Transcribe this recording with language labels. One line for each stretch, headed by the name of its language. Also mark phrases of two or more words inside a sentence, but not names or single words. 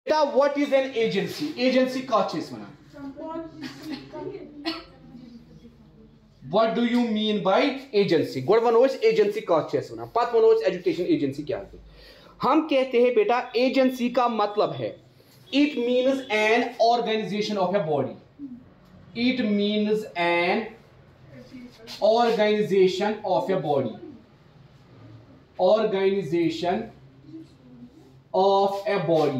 English: बेटा what is an agency?
Kashmiri: एजेंसी का चीज वनान?
English: What do you mean by agency?
Kashmiri: गोड वनो एजेंसी का चीज वनान, पत वनो
English: education agency
Hindi: क्या है? हम कहते हैं बेटा एजेंसी का मतलब है
English: it means an organization of a body. it means an organization of a body. organization of a body.